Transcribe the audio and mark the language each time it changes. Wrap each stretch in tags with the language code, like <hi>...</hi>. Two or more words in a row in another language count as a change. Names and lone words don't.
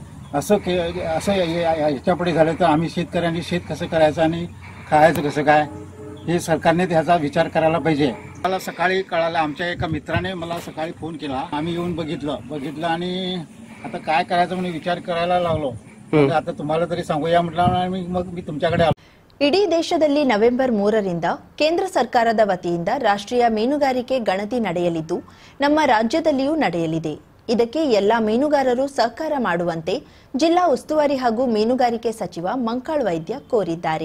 <mr>असं याच्यापुढे झालं तर आम्ही शेतकऱ्यांनी शेत कसं करायचं आणि खायचं कसं काय हे सरकारने त्याचा विचार करायला पाहिजे. मला सकाळी कळालं, आमच्या एका मित्राने मला सकाळी फोन केला. आम्ही येऊन बघितलं आणि आता काय करायचं म्हणून विचार करायला लागलो. आता तुम्हाला तरी सांगूया म्हटलं मग मी तुमच्याकडे आलो.</mr> <kn>ಇಡೀ ದೇಶದಲ್ಲಿ ನವೆಂಬರ್ 3ರಿಂದ ಕೇಂದ್ರ ಸರ್ಕಾರದ ವತಿಯಿಂದ ರಾಷ್ಟ್ರೀಯ ಮೀನುಗಾರಿಕೆ ಗಣತಿ ನಡೆಯಲಿದ್ದು ನಮ್ಮ ರಾಜ್ಯದಲ್ಲಿಯೂ ನಡೆಯಲಿದೆ. ಇದಕ್ಕೆ ಎಲ್ಲ ಮೀನುಗಾರರು ಸಹಕಾರ ಮಾಡುವಂತೆ ಜಿಲ್ಲಾ ಉಸ್ತುವಾರಿ ಹಾಗೂ ಮೀನುಗಾರಿಕೆ ಸಚಿವ ಮಂಕಾಳ್ ವೈದ್ಯ ಕೋರಿದ್ದಾರೆ.</kn>